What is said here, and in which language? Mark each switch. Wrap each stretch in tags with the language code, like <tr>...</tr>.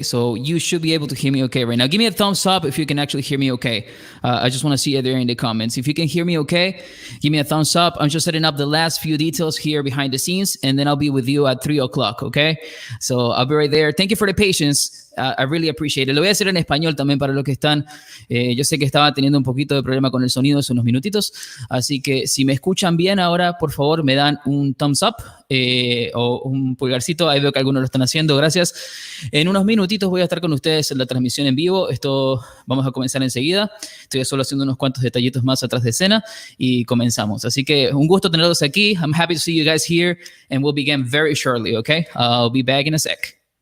<en>So you should be able to hear me okay right now. Give me a thumbs up if you can actually hear me okay. I just want to see it there in the comments. If you can hear me okay, give me a thumbs up. I'm just setting up the last few details here behind the scenes, and then I'll be with you at 3 o'clock, okay? So I'll be right there. Thank you for the patience. I really appreciate it.</en> <es>Lo voy a hacer en español también para los que están. Yo sé que estaba teniendo un poquito de problema con el sonido hace unos minutitos, así que si me escuchan bien ahora, por favor me dan un thumbs up o un pulgarcito. Ahí veo que algunos lo están haciendo, gracias. En unos minutitos voy a estar con ustedes en la transmisión en vivo. Esto vamos a comenzar enseguida. Estoy solo haciendo unos cuantos detallitos más atrás de escena y comenzamos. Así que un gusto tenerlos aquí.</es> <en>I'm happy to see you guys here and we'll begin very shortly, okay? I'll be back in a sec.</en>